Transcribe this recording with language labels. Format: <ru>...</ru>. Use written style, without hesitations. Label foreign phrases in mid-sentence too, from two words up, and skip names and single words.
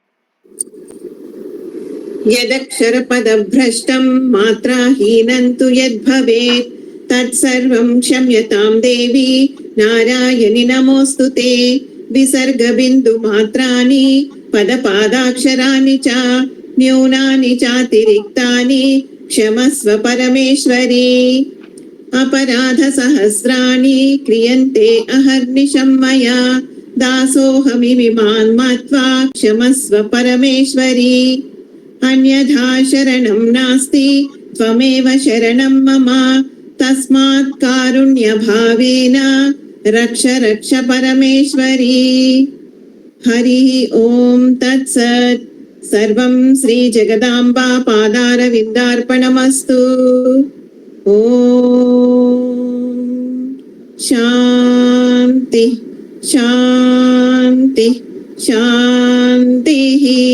<sa>यदक्षर पदभ्रष्टं मात्राहीनं तु यद्भवेत् तत्सर्वं क्षम्यतां देवि नारायणि नमोस्तुते. विसर्ग बिंदु मात्रानि पदपादाक्षरानि च न्यूनानि चातिरिक्तानि क्षमस्व परमेश्वरि. अपराध सहस्राणि क्रियंते अहर्निशं मया दासोऽहमिमान् मत्वा क्षमस्व परमेश्वरी अन्यथा शरणं नास्ति त्वमेव शरणं मम तस्मात् कारुण्यभावेन रक्ष रक्ष परमेश्वरी हरिः ॐ तत्सत् सर्वं श्रीजगदाम्बा पादारविन्दार्पणमस्तु ॐ शान्ति शान्ति शान्तिः</sa>